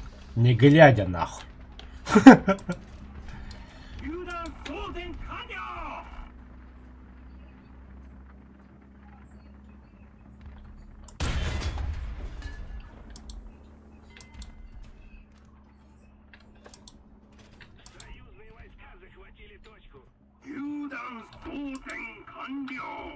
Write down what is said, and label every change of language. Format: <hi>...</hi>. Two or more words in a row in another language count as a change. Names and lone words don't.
<ru>Не глядя нахуй.</ru> <ja>榴弾装填完了。</ja> <ru>Союзные войска захватили точку.</ru> <ja>榴弾装填完了。</ja>